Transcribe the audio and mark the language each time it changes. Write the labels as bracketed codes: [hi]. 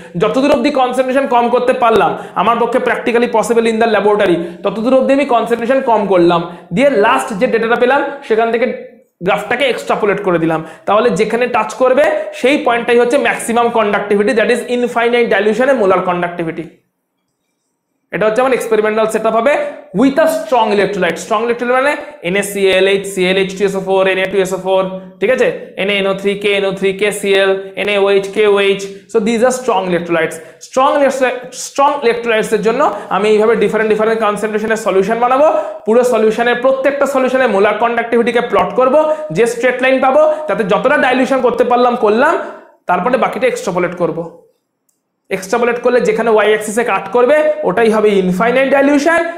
[bn] যতদূর অবধি কনসেন্ট্রেশন কম করতে পারলাম আমার পক্ষে [en] practically possible in the laboratory, [bn] ততদূর অবধি আমি কনসেন্ট্রেশন কম করলাম, দিয়ে লাস্ট যে ডেটাটা পেলাম সেখান থেকে গ্রাফটাকে এক্সট্রাপোলেট করে দিলাম। তাহলে যেখানে টাচ করবে সেই পয়েন্টটাই হচ্ছে maximum conductivity, that is infinite ডাইলিউশনে molar conductivity. এটা হচ্ছে আমার এক্সপেরিমেন্টাল সেটআপ হবে with a strong electrolyte. Strong electrolyte মানে NaCl, HCl, H2SO4, Na2SO4, ঠিক আছে, NaNO3, KNO3, KCl, NaOH, KOH। [en] So this are strong electrolytes. [bn] Strong electrolytes এর জন্য আমি এইভাবে ডিফারেন্ট কনসেন্ট্রেশনের সলিউশন বানাবো। পুরো সলিউশনের প্রত্যেকটা সলিউশনের মোলার কন্ডাক্টিভিটিকে প্লট করব, যে স্ট্রেট লাইন পাবো তাতে যতটা ডাইলিউশন করতে পারলাম করলাম, তারপরে বাকিটা এক্সট্রাপোলেট করব। এক্সট্রাপোলেট করলে যেখানে ওয়াই অ্যাক্সিসে কাট করবে ওটাই হবে ইনফাইনাইট ডাইলিউশন।